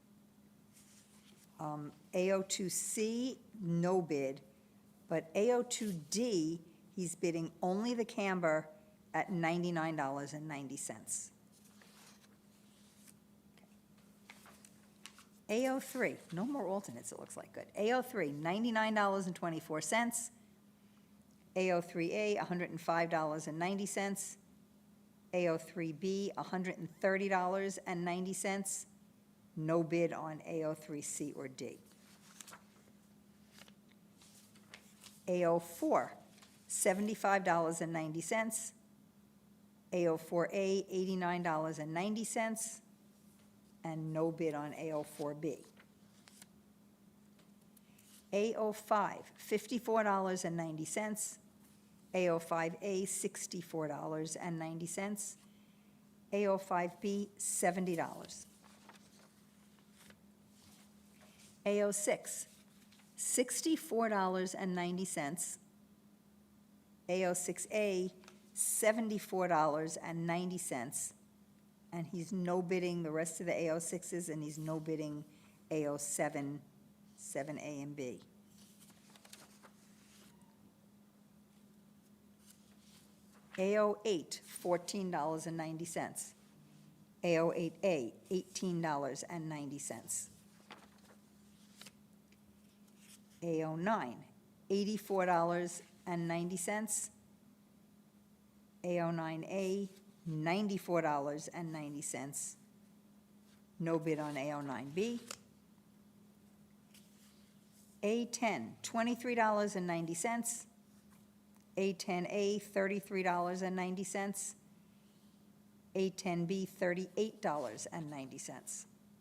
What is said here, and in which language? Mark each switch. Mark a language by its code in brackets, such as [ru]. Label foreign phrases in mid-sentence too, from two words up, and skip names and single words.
[en] AO2C, no bid, but AO2D, he's bidding only the camber at $99.90. AO3, no more alternates, it looks like, good. AO3, $99.24. AO3A, $105.90. AO3B, $130.90. No bid on AO3C or D. AO4, $75.90. AO4A, $89.90. And no bid on AO4B. AO5, $54.90. AO5A, $64.90. AO5B, $70. AO6, $64.90. AO6A, $74.90, and he's no bidding the rest of the AO6s, and he's no bidding AO7, 7A and B. AO8, $14.90. AO8A, $18.90. AO9, $84.90. AO9A, $94.90. No bid on AO9B. A10, $23.90. A10A, $33.90. A10B, $38.90.